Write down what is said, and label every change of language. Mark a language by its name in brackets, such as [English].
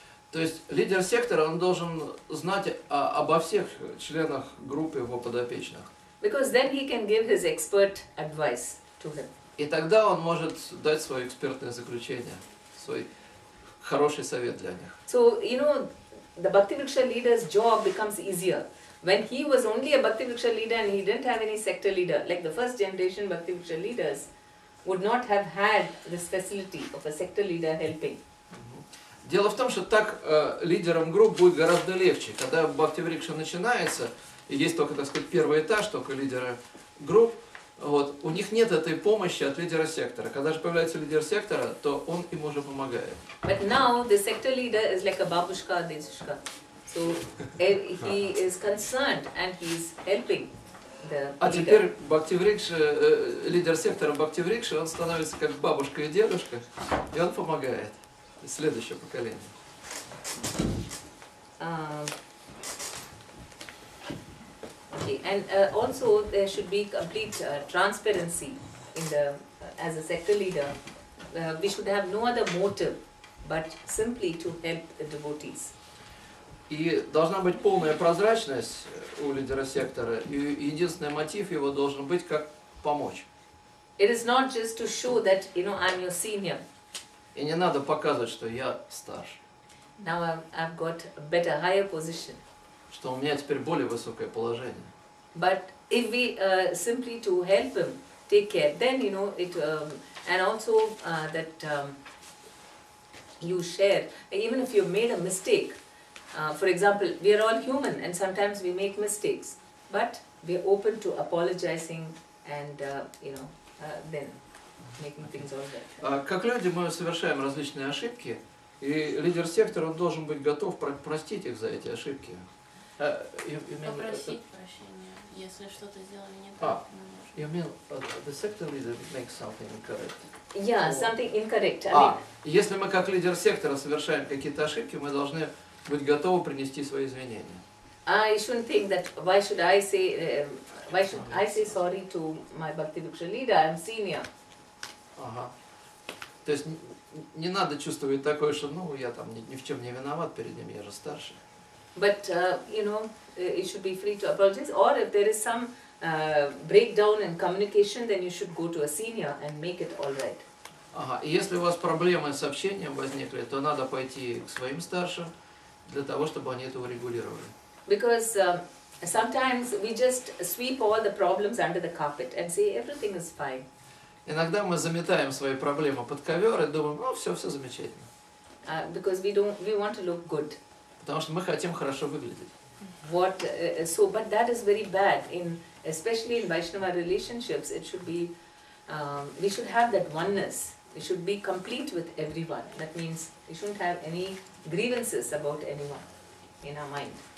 [Russian] То есть лидер сектора, он должен знать обо всех членах группы его подопечных. [English] Because then he can give his expert advice to him. [Russian] И тогда он может дать свое экспертное заключение, свой хороший совет для них. [English] So, the Bhakti Vriksha leader's job becomes easier. When he was only a Bhakti Vriksha leader and he didn't have any sector leader, like the first generation Bhakti Vriksha leaders would not have had this facility of a sector leader helping. [Russian] Дело в том, что так лидерам групп будет гораздо легче. Когда Бхакти Врикша начинается, и есть только, так сказать, первый этаж, только лидеры групп, вот, у них нет этой помощи от лидера сектора. Когда же появляется лидер сектора, то он им уже помогает. [English] But now the sector leader is like a babushka, desushka. So he is concerned and he is helping the [Russian] А [English] leader. [Russian] теперь Бхакти Врикша, лидер сектора Бхакти Врикша, он становится как бабушка и дедушка, и он помогает следующее поколение. [English] Okay, and also there should be complete transparency in the as a sector leader. We should have no other motive but simply to help the devotees. [Russian] И должна быть полная прозрачность у лидера сектора, и единственный мотив его должен быть как помочь. [English] It is not just to show that I'm your senior. [Russian] И не надо показывать, что я старше, [English] Now I've got a better, higher position. [Russian] что у меня теперь более высокое положение. [English] But if we simply to help him take care, then it and also that you share. Even if you've made a mistake, for example, we are all human and sometimes we make mistakes, but we are open to apologizing and then making things all right. [Russian] Как люди мы совершаем различные ошибки, и лидер сектора он должен быть готов простить их за эти ошибки. Попросить прощения, если что-то сделали не так. [English] You mean the sector leader makes something incorrect? Yeah, something incorrect. I mean, [Russian] Если мы как лидер сектора совершаем какие-то ошибки, мы должны быть готовы принести свои извинения. [English] I shouldn't think that why should I say sorry to my Bhakti Vriksha leader? I'm senior. [Russian] Ага. То есть не надо чувствовать такое, что я там ни в чем не виноват перед ним, я же старше. [English] But you should be free to apologize. Or if there is some breakdown in communication, then you should go to a senior and make it all right. [Russian] Ага. И если у вас проблемы с общением возникли, то надо пойти к своим старшим для того, чтобы они это урегулировали. [English] Because sometimes we just sweep all the problems under the carpet and say everything is fine. [Russian] Иногда мы заметаем свои проблемы под ковер и думаем, все замечательно. [English] Because we want to look good. [Russian] Потому что мы хотим хорошо выглядеть. [English] But that is very bad. Especially in Vaishnava relationships, it should be we should have that oneness. We should be complete with everyone. That means we shouldn't have any grievances about anyone in our mind.